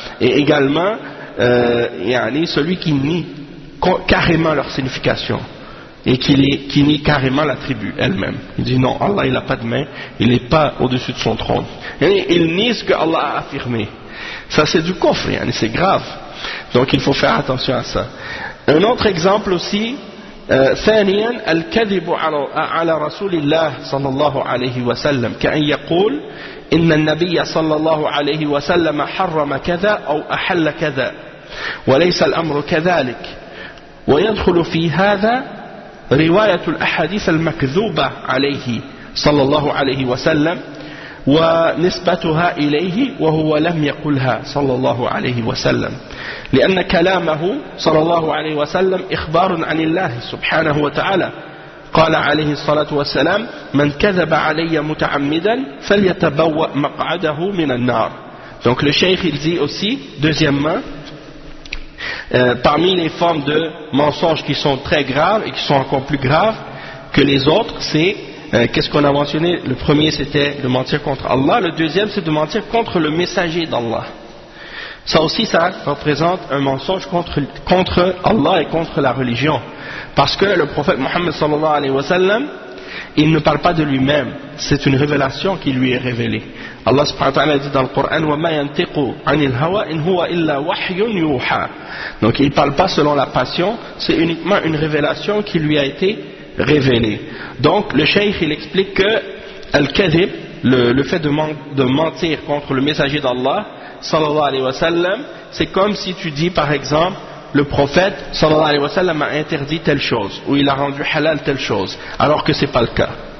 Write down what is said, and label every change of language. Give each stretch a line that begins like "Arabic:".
French: Et également celui qui nie carrément leur signification et qui nie carrément l'attribut elle-même. Il dit non, Allah il n'a pas de main, il n'est pas au-dessus de son trône. Et il nie ce que Allah a affirmé. Ça c'est du kufr, c'est grave. Donc il faut faire attention à ça. Un autre exemple aussi,
Arabic: ثانيا الكذب على رسول الله صلى الله عليه وسلم كأن يقول إن النبي صلى الله عليه وسلم حرم كذا أو أحل كذا وليس الأمر كذلك، ويدخل في هذا رواية الأحاديث المكذوبة عليه صلى الله عليه وسلم ونسبتها إليه وهو لم يقلها صلى الله عليه وسلم، لأن كلامه صلى الله عليه وسلم إخبار عن الله سبحانه وتعالى. قال عليه الصلاة والسلام من كذب علي متعمدا فليتبوأ مقعده من النار.
French: Donc le cheikh il dit aussi, deuxièmement, parmi les formes de mensonges qui sont très graves et qui sont encore plus graves que les autres, c'est qu'est-ce qu'on a mentionné? Le premier c'était de mentir contre Allah, le deuxième c'est de mentir contre le messager d'Allah. Ça aussi ça représente un mensonge contre Allah et contre la religion, parce que le prophète Mohammed sallallahu alayhi wa sallam, il ne parle pas de lui-même, c'est une révélation qui lui est révélée. Allah subhanahu wa ta'ala dit dans le Coran
Arabic: وَمَا يَنْتِقُ عَنِ الْهَوَى إِنْ هُوَ إِلَّا وَحْيٌ يُوحَى.
French: Donc il ne parle pas selon la passion, c'est uniquement une révélation qui lui a été révélée. Donc le cheikh il explique que al-kadhib, le fait de mentir contre le messager d'Allah, sallallahu alayhi wa sallam, c'est comme si tu dis par exemple, le prophète sallallahu alayhi wa sallam a interdit telle chose, ou il a rendu halal telle chose, alors que c'est pas le cas.